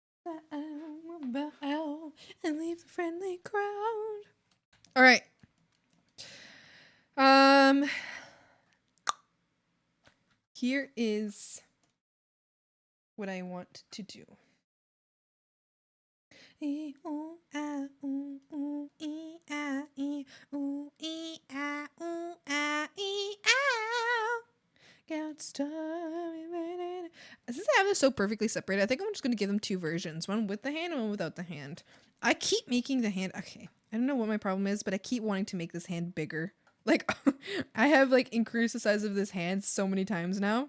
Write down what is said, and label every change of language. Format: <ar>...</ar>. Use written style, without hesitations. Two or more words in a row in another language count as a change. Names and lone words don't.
<en>bow and leave the friendly crowd. All right. Here is what I want to do. E o a o o e a e o e a o a e ow. Since I have this so perfectly separated, I think I'm just gonna give them two versions, one with the hand and one without the hand. I keep making the hand okay. I don't know what my problem is, but I keep wanting to make this hand bigger. Like I have like increased the size of this hand so many times now.</en>